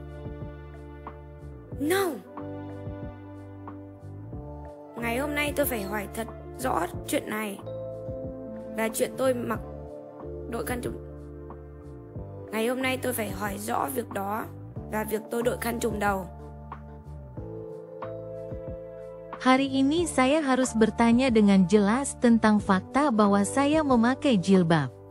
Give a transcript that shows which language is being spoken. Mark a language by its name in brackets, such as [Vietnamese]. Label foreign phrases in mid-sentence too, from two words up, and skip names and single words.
[Vietnamese] No. Ngày hôm nay tôi phải hỏi thật rõ chuyện này. Và chuyện tôi mặc đội khăn trùm. Ngày hôm nay tôi phải hỏi rõ việc đó. Và việc tôi đội khăn trùm đầu. [Indonesian] Hari ini saya harus bertanya dengan jelas tentang fakta bahwa saya memakai jilbab.